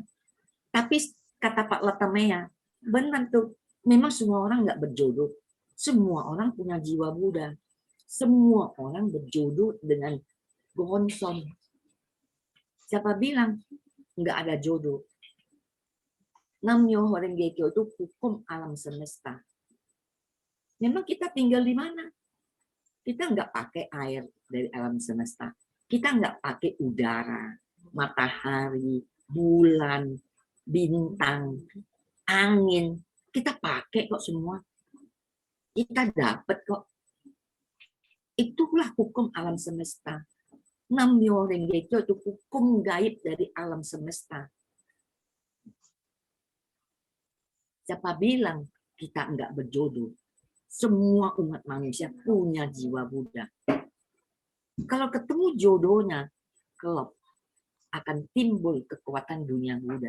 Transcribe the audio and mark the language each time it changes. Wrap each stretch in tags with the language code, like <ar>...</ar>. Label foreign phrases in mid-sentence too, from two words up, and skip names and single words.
<id>Tapi kata Pak Latamea, benar tuh, memang semua orang nggak berjodoh. Semua orang punya jiwa Buddha. Semua orang berjodoh dengan Gohonson. Siapa bilang nggak ada jodoh? Nam-myoho Renge Kyo itu hukum alam semesta. Memang kita tinggal di mana? Kita nggak pakai air dari alam semesta. Kita nggak pakai udara, matahari, bulan, bintang, angin. Kita pakai kok semua. Kita dapat kok. Itulah hukum alam semesta. Nam-myoho Renge Kyo itu hukum gaib dari alam semesta. Siapa bilang kita nggak berjodoh? Semua umat manusia punya jiwa Buddha. Kalau ketemu jodohnya, kelop akan timbul kekuatan dunia Buddha.</id>